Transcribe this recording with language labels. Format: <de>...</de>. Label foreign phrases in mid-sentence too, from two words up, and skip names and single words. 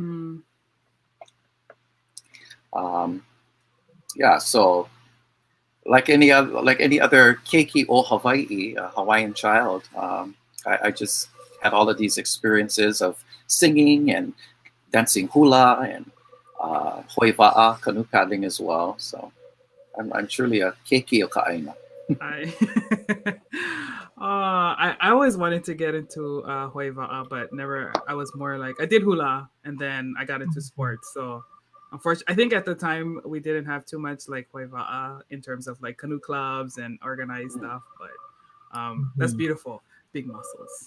<en>So like any other</en> <haw>keiki o Hawaii,</haw> <en>a Hawaiian child, I just had all of these experiences of singing and dancing hula and hoiva'a, canoe paddling as well. So I'm truly a</en> <haw>keiki o ka'aina.</haw> <en>I always wanted to get into hoiva'a, but never. I was more like, I did hula, and then I got into sports. So unfortunately, I think at the time we didn't have too much like hoiva'a in terms of like canoe clubs and organized stuff. But that's beautiful. Big muscles.</en>